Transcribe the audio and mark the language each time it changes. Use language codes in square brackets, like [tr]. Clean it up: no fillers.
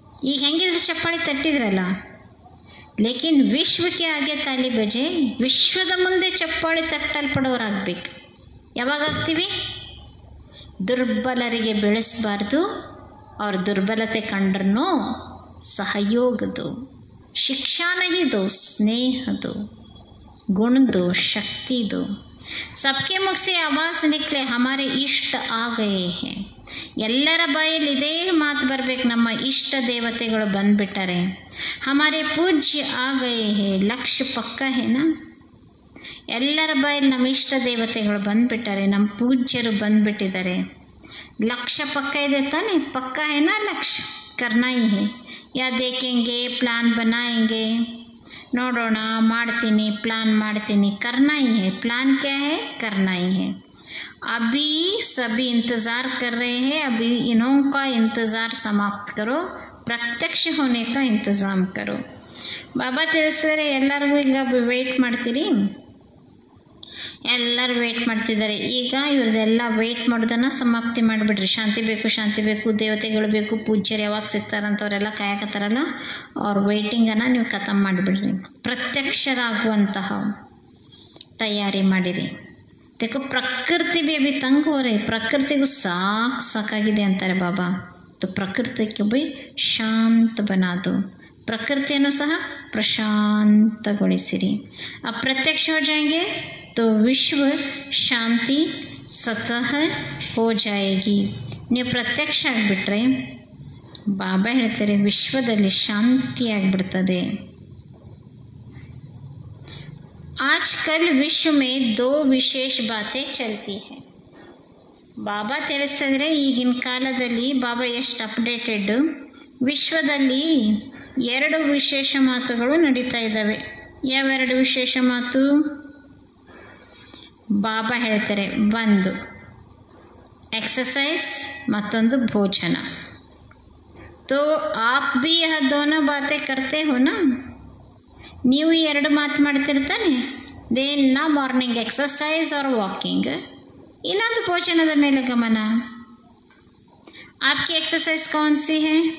[kn] ಈಗ ಹೆಂಗಿದ್ರು ಚಪ್ಪಾಳೆ ತಟ್ಟಿದ್ರಲ್ಲ, ಲೇಕಿನ್ ವಿಶ್ವಕ್ಕೆ [hi] ಆಗೆ ತಾಲಿ ಬಜೆ, [kn] ವಿಶ್ವದ ಮುಂದೆ ಚಪ್ಪಾಳೆ ತಟ್ಟಲ್ಪಡೋರಾಗಬೇಕು. ಯಾವಾಗ ಆಗ್ತೀವಿ? ದುರ್ಬಲರಿಗೆ ಬೆಳೆಸಬಾರ್ದು. ಅವ್ರ ದುರ್ಬಲತೆ ಕಂಡ್ರೂ ಸಹಯೋಗದು, ಶಿಕ್ಷಾನಹಿದು, ಸ್ನೇಹದು, ಗುಣದು, ಶಕ್ತಿದು. [hi] सबके मुख से आवाज़ निकले हमारे इष्ट आ गए हैं. [kn] ಎಲ್ಲರ ಬಾಯಲ್ಲಿ ಇದೇ ಮಾತು ಬರಬೇಕು, ನಮ್ಮ ಇಷ್ಟ ದೇವತೆಗಳು ಬಂದ್ಬಿಟ್ಟಾರೆ. [hi] ಹಮಾರೆ ಪೂಜ್ಯ ಆ ಗಯೇ ಹೇ, ಲಕ್ಷ್ಯ ಪಕ್ಕ ಹೇನಾ? [kn] ಎಲ್ಲರ ಬಾಯಲ್ಲಿ ನಮ್ಮ ಇಷ್ಟ ದೇವತೆಗಳು ಬಂದ್ಬಿಟ್ಟಾರೆ, ನಮ್ಮ ಪೂಜ್ಯರು ಬಂದ್ಬಿಟ್ಟಿದ್ದಾರೆ. ಲಕ್ಷ್ಯ ಪಕ್ಕ ಇದೆ ತಾನೆ, [hi] ಪಕ್ಕ ಹೇನಾ? ಲಕ್ಷ್ಯ ಕರ್ನಾ ಹಿ ಹೇ. ಯಾ ದೇಖೆಂಗೆ, ಪ್ಲಾನ್ ಬನಾಯೆಂಗೆ, [kn] ನೋಡೋಣ, ಮಾಡ್ತೀನಿ, ಪ್ಲಾನ್ ಮಾಡ್ತೀನಿ. [hi] करना ही है. प्लान क्या है? करना ही है. अभी सभी इंतज़ार कर रहे हैं. अभी इन्हों का इंतज़ार समाप्त करो, प्रत्यक्ष होने का इंतज़ाम करो. [kn] ಬಾಬಾ ತಿಳಿಸಿದರೆ ಎಲ್ಲರಿಗೂ ಈಗ ವೆಯ್ಟ್ ಮಾಡ್ತೀರಿ, ಎಲ್ಲರೂ ವೆಯ್ಟ್ ಮಾಡ್ತಿದ್ದಾರೆ. ಈಗ ಇವ್ರದ್ದೆಲ್ಲ ವೆಯ್ಟ್ ಮಾಡೋದನ್ನು ಸಮಾಪ್ತಿ ಮಾಡಿಬಿಡ್ರಿ. ಶಾಂತಿ ಬೇಕು, ದೇವತೆಗಳು ಬೇಕು, ಪೂಜ್ಯರು ಯಾವಾಗ ಸಿಗ್ತಾರಂತವರೆಲ್ಲ ಕಾಯಕತ್ತಾರಲ್ಲ, ಅವ್ರ ವೆಯ್ಟಿಂಗನ್ನು ನೀವು ಖತಮ್ ಮಾಡಿಬಿಡ್ರಿ. ಪ್ರತ್ಯಕ್ಷರಾಗುವಂತಹ ತಯಾರಿ ಮಾಡಿರಿ. [hi] देखो प्रकृति भी अभी तंग हो रही, [kn] ಪ್ರಕೃತಿಗೂ ಸಾಕಾಗಿದೆ ಅಂತಾರೆ ಬಾಬಾ. [hi] तो प्रकृति को भी ಶಾಂತ बनादो, [kn] ಪ್ರಕೃತಿಯನ್ನು ಸಹ ಪ್ರಶಾಂತಗೊಳಿಸಿರಿ. [hi] ಅಪ್ರತ್ಯಕ್ಷ हो जाएंगे तो ವಿಶ್ವ ಶಾಂತಿ ಸ್ವತಃ हो जाएगी. [kn] ನೀವು ಪ್ರತ್ಯಕ್ಷ ಆಗಿಬಿಟ್ರೆ ಬಾಬಾ ಹೇಳ್ತಾರೆ ವಿಶ್ವದಲ್ಲಿ ಶಾಂತಿ ಆಗಿಬಿಡ್ತದೆ. [hi] आजकल विश्व में 2 विशेष बातें चलती हैं. [kn] ಬಾಬಾ ತಿಳಿಸಿದ್ರೆ ಈಗಿನ ಕಾಲದಲ್ಲಿ ಬಾಬಾ ಎಷ್ಟು ಅಪ್ಡೇಟೆಡ್. ವಿಶ್ವದಲ್ಲಿ 2 ವಿಶೇಷ ಮಾತುಗಳು ನಡೀತಾ ಇದ್ದಾವೆ. ಯಾವೆರಡು ವಿಶೇಷ ಮಾತು? ಬಾಬಾ ಹೇಳ್ತಾರೆ, ಒಂದು एक्सरसाइज, ಮತ್ತೊಂದು ಭೋಜನ. [hi] तो आप भी यह दोनों बातें करते हो ना? [kn] ನೀವು ಈ 2 ಮಾತು ಮಾಡ್ತಿರ್ತಾನೆ. ದಿನ ಮಾರ್ನಿಂಗ್ ಎಕ್ಸಸೈಸ್ ಆರ್ ವಾಕಿಂಗ್, ಇನ್ನೊಂದು ಭೋಜನದ ಮೇಲೆ ಗಮನ. [hi] आपकी एक्सरसाइज कौन सी है?